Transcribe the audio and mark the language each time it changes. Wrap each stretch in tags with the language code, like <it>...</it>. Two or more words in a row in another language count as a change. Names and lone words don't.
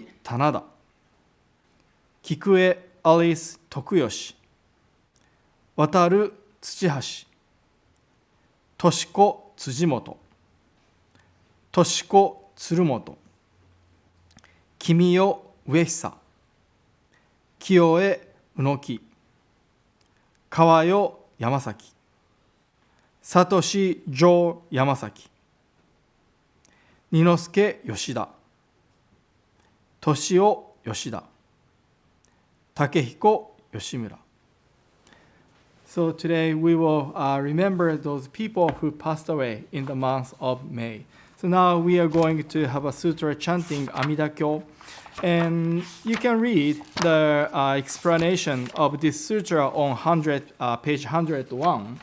<ja>棚田、菊江アリス徳吉、渡る土橋、とし子辻本、とし子鶴本、君代上久、清江宇野木、川代山崎、聡城山崎、二之助吉田、</ja> <en>敏夫吉田、竹彦吉村。So today we will remember those people who passed away in the month of May. So now we are going to have a sutra chanting Amida Kyo. And you can read the explanation of this sutra on page 101.</en>